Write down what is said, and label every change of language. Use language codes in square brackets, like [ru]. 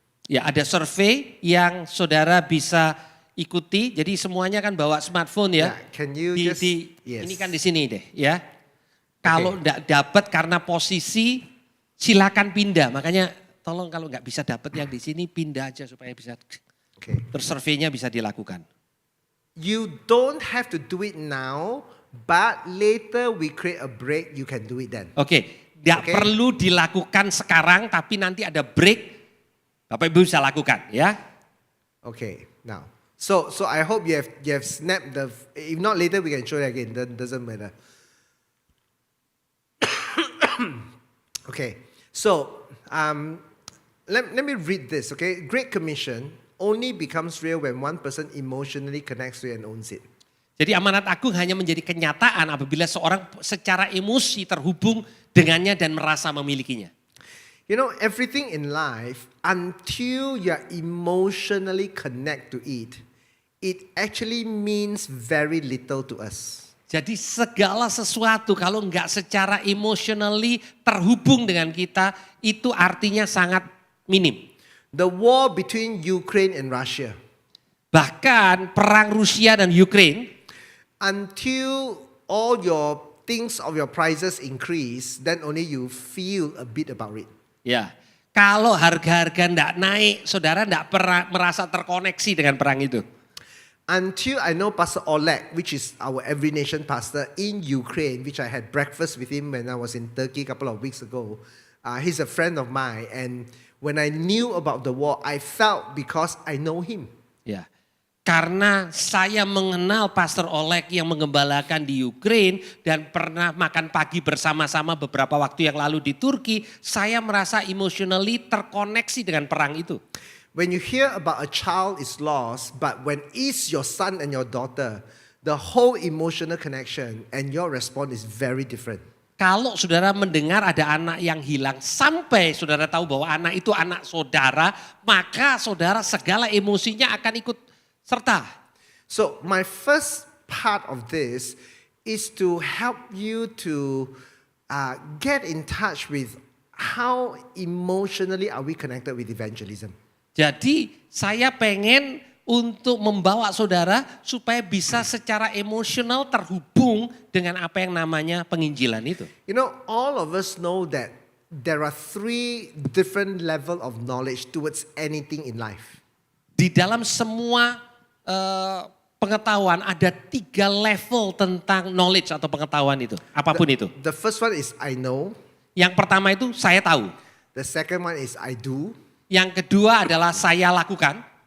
[id] Ya, ada survei yang saudara bisa ikuti. Jadi semuanya kan bawa smartphone ya. [en] Yeah, can you yes. [id] Ini kan di sini deh ya. Kalau enggak dapat karena posisi silakan pindah. Makanya tolong kalau nggak bisa dapat yang di sini pindah aja supaya bisa. [en] Okay. [id] Terus surveinya bisa dilakukan. [en] you don't have to do it now, but later we create a break, you can do it then. [id] Oke, tidak Oke. perlu dilakukan sekarang, tapi nanti ada break, Bapak Ibu bisa lakukan ya. [en] Okay, now. So I hope you have snapped the, if not later we can show it again, doesn't matter. Okay, so let me read this, okay? Great Commission only becomes real when one person emotionally connects to it and owns it. [id] Jadi amanat agung hanya menjadi kenyataan apabila seorang secara emosi terhubung dengannya dan merasa memilikinya. [en] You know, everything in life, until you're emotionally connect to it, it actually means very little to us. [id] Jadi segala sesuatu kalau nggak secara emotionally terhubung dengan kita, itu artinya sangat minim. [en] The war between Ukraine and Russia, [id] Bahkan perang Rusia dan Ukraine, [en] until all your things of your prices increase, then only you feel a bit about it. [id] ya kalau harga-harga nggak naik, saudara nggak pernah merasa terkoneksi dengan perang itu. [en] Until I know Pastor Oleg, which is our Every Nation pastor in Ukraine, which I had breakfast with him when I was in Turkey a couple of weeks ago. He's a friend of mine, and when I knew about the war, I felt because I know him. [id] Ya, karena saya mengenal Pastor Oleg yang mengembalakan di Ukraine dan pernah makan pagi bersama-sama beberapa waktu yang lalu di Turki, saya merasa emotionally terkoneksi dengan perang itu. [en] When you hear about a child is lost, but when it's your son and your daughter, the whole emotional connection and your response is very different. [id] Kalau saudara mendengar ada anak yang hilang sampai saudara tahu bahwa anak itu anak saudara, maka saudara segala emosinya akan ikut serta. [en] So my first part of this is to help you to get in touch with how emotionally are we connected with evangelism. [id] Jadi saya pengen untuk membawa saudara supaya bisa secara emosional terhubung dengan apa yang namanya penginjilan itu. [en] You know, all of us know that there are 3 different level of knowledge towards anything in life. [id] Di dalam semua pengetahuan ada 3 level tentang knowledge atau pengetahuan itu, apapun itu. [en] The first one is I know. [id] Yang pertama itu saya tahu. [en] The second one is I do. [id] Yang kedua adalah saya lakukan.